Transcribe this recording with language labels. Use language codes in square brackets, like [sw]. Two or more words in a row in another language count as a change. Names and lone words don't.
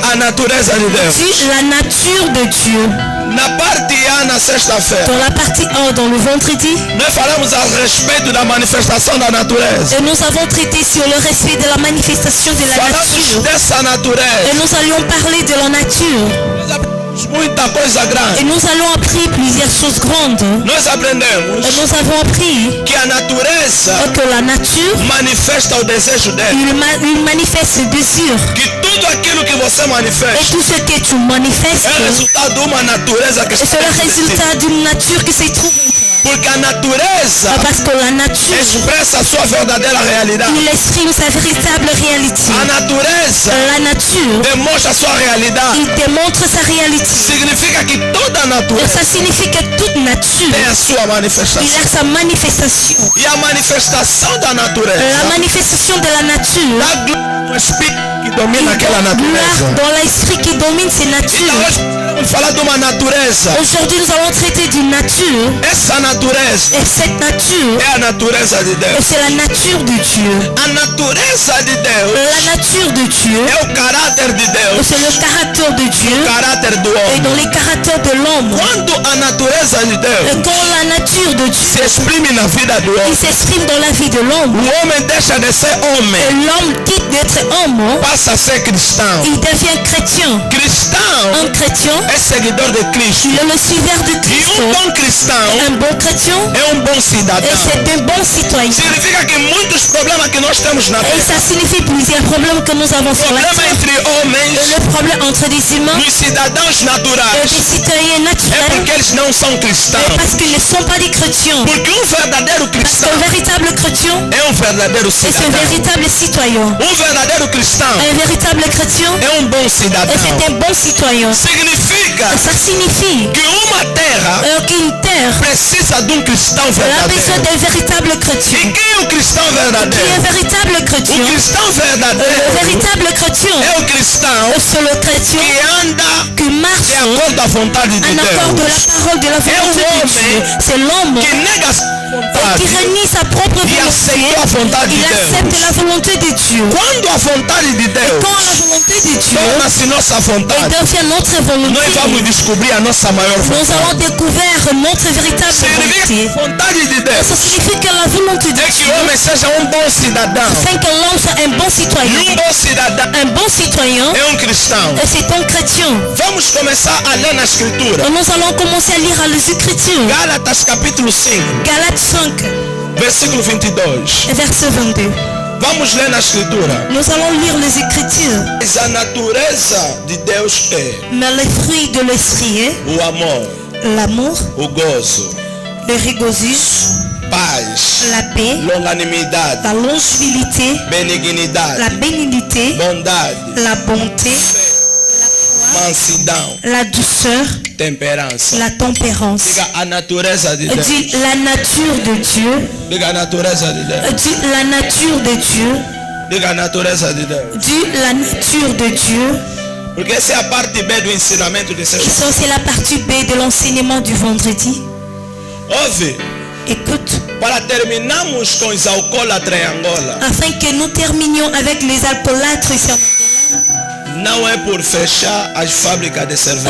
[pt] natureza de Deus. [fr] Dit la nature de Dieu. [pt] Na parte A, na sexta-feira, [fr] Dans la partie 1, dans le vendredi, [pt] nós falamos a respeito da manifestação da natureza. [fr] et nous avons traité sur le respect de la manifestation de la [pt] Falamos [fr] nature. [pt] dessa natureza. [fr] Et nous allions parler de la nature. [pt] Nós aprendemos muita coisa [fr] Et [pt] grande. [fr] nous allons apprendre plusieurs choses grandes. [pt] Nós aprendemos [fr] Et nous avons appris [pt] que a natureza [fr] que la nature, [pt] manifesta o desejo dele. [fr] il manifeste le désir. [pt] Que tudo aquilo que você [fr] Et [pt] manifesta [fr] tout ce que tu manifestes, [pt] é resultado de uma natureza que [fr] c'est [pt] está [fr] le [pt] em você. [fr] résultat d'une nature qui se trouve en toi. [pt] Porque a natureza [fr] Parce que la nature, [pt] expressa a sua verdadeira realidade. [fr] il exprime sa véritable réalité. [pt] A natureza [fr] La nature, [pt] demonstra a sua realidade. [fr] il démontre sa réalité. [pt] Significa que toda a [fr] Et [pt] natureza [fr] ça signifie que toute nature, [pt] tem a sua [fr] il [pt] manifestação. [fr] a sa manifestation. [pt] E a manifestação da natureza [fr] La manifestation de la nature, [pt] dá glória ao Espírito que domina aquela [fr] gloire [pt] natureza. [fr] dans l'esprit qui domine ces [pt] Então [fr] natures. [pt] hoje vamos falar de uma natureza. [fr] Aujourd'hui, nous allons traiter d'une nature. [pt] Essa natureza [fr] Et cette nature, [pt] é a natureza de Deus. [fr] c'est la nature de Dieu. [pt] A natureza de Deus [fr] La nature de Dieu, [pt] é o caráter de Deus, [fr] c'est le caractère de Dieu [pt] o caráter do [fr] et [pt] homem. [fr] dans les caractères de l'homme. [pt] Quando a natureza de [fr] Et [pt] Deus [fr] quand la nature de [pt] se [fr] Dieu, [pt] exprime na vida do [fr] il [pt] homem, [fr] s'exprime dans la vie de l'homme, [pt] o homem deixa de ser [fr] et [pt] homem, [fr] l'homme quitte d'être homme, [pt] passa a ser cristão. [fr] il devient chrétien. [pt] Cristão [fr] Un chrétien, [pt] é seguidor de Cristo. [fr] il est le suiveur de [pt] E [fr] Christ. [pt] bom cristão [fr] Un bon chrétien, [pt] é bom [fr] et [pt] cidadão. [fr] c'est un bon citoyen. [pt] Significa que muitos problemas que nós temos na [fr] Et [pt] terra, [fr] ça signifie plusieurs problèmes que nous avons sur la [pt] problema [fr] terre. [pt] entre homens, [fr] Le problème entre des humains [pt] dos cidadãos [fr] et [pt] naturais, [fr] des citoyens [pt] é [fr] naturels, [pt] porque eles não são cristãos. [fr] parce qu'ils ne sont pas des chrétiens. [pt] Porque verdadeiro cristão [fr] Un véritable chrétien, [pt] é verdadeiro [fr] et c'est un [pt] cidadão. [fr] véritable citoyen. [pt] Verdadeiro cristão [fr] Un véritable chrétien, [pt] é bom [fr] et [pt] cidadão. [fr] c'est un bon citoyen. [pt] Significa [fr] Ça signifie [pt] que uma terra [fr] qu'une terre [pt] precisa de cristão [fr] a besoin [pt] verdadeiro. [fr] d'un véritable chrétien. [pt] E quem é o cristão [fr] Qui est [pt] verdadeiro? [fr] un véritable [pt] O [fr] chrétien? [pt] cristão [fr] Le [pt] verdadeiro [fr] véritable chrétien, [pt] é o cristão [fr] c'est le chrétien [pt] que anda [fr] qui marche [pt] de acordo à vontade de [fr] en accord de [pt] Deus. [fr] la parole de la volonté de Dieu. C'est l'homme [pt] Que nega a sua [fr] qui [pt] vontade [fr] renie sa propre [pt] e aceitou a [fr] volonté. [pt] vontade de [fr] Il accepte [pt] Deus. [fr] la volonté de Dieu. [pt] Quando a vontade de Deus [fr] Quand la volonté de Dieu [pt] torna-se nossa vontade, [fr] devient notre volonté, [pt] nós vamos descobrir a nossa maior [fr] nous [pt] vontade. [fr] allons découvrir notre véritable [pt] Significa que [fr] volonté. [pt] a vontade de [fr] Ça [pt] Deus [fr] signifie que la volonté de [pt] é que [fr] Dieu, [pt] o homem seja bom cidadão. [fr] afin que l'homme soit un bon [pt] E [fr] citoyen. [pt] bom cidadão [fr] Un bon citoyen, [pt] é cristão. [fr] c'est un chrétien. [pt] Vamos começar a ler na Escritura. [fr] Nous allons commencer à lire les Écritures. [pt] Gálatas capítulo 5, [fr] Galates 5, [pt] versículo 22. [fr] verset 22. [pt] Vamos ler na Escritura. [fr] Nous allons lire les Écritures. [pt] Mas a natureza de Deus é [fr] Mais les fruits de l'esprit est [pt] o amor, [fr] l'amour, [pt] o gozo, [fr] le regozijo, [pt] paz, [fr] la paix, [pt] longanimidade, [fr] la longevidité, [pt] benignidade, [fr] la bénignité, [pt] bondade, [fr] la bonté, [pt] mansidão, [fr] la douceur, [pt] temperança. [fr] la tempérance. [pt] Diga a natureza de Deus. [fr] Dit la nature de Dieu. [pt] Diga a natureza de Deus. [fr] Dit la nature de Dieu. [pt] Diga a natureza de Deus. [fr] Dit la nature de Dieu. [pt] Porque essa é a parte B do ensinamento de [fr] Et [pt] sexta. [fr] ça, c'est la partie B de l'enseignement du vendredi. [pt] Ouve, [fr] Écoute, [pt] para terminarmos com os alcoólatras em Angola, [fr] afin que nous terminions avec les alcoolâtres ici en Angola, [pt] não é por fechar as fábricas de cerveja.